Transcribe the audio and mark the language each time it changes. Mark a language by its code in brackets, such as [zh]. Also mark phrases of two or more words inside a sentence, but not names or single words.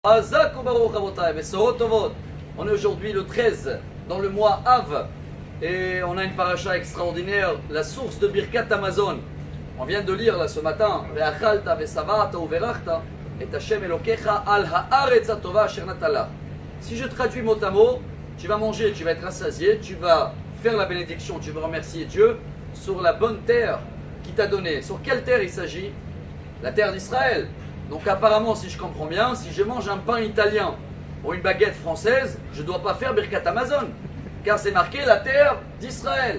[he] חזק וברוך אבותי, בשורות טובות. [fr] On est aujourd'hui le 13 dans le mois Av et on a une paracha extraordinaire, la source de [he] ברכת המזון. [fr] On vient de lire là ce matin, [he] ואכלת ושבעת וברכת את השם אלקיך על הארץ הטובה אשר נתן לך. [fr] Si je traduis mot à mot, tu vas manger, tu vas être rassasié, tu vas faire la bénédiction, tu vas remercier Dieu sur la bonne terre qui t'a donnée. Sur quelle terre il s'agit? La terre d'Israël. Donc apparemment, si je comprends bien, si je mange un pain italien ou une baguette française, je ne dois pas faire [he] ברכת המזון, [fr] car c'est marqué la terre d'Israël.